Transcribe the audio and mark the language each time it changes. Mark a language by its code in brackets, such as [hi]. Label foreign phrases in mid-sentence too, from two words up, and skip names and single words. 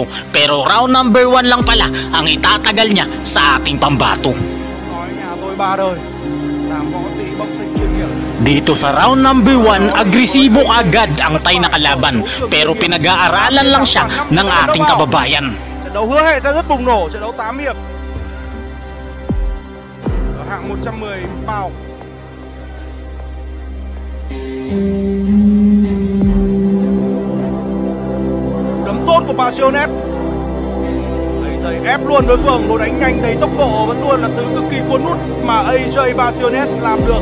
[tl] Pero [en] round number [tl] 1 lang pala ang itatagal niya sa ating pambato. Dito sa [en] round number [tl] 1, agresibo agad ang Thai na kalaban, pero pinag-aaralan lang siya ng ating kababayan. [vi] Trận đấu hứa hẹn sẽ rất bùng nổ, trận đấu 8 hiệp ở hạng 110 pound. Đấm tốt của Pasiones. Giày ép luôn đối phương, lối đánh nhanh đầy tốc độ vẫn luôn là thứ cực kỳ cuốn hút mà AJ Pasiones làm được.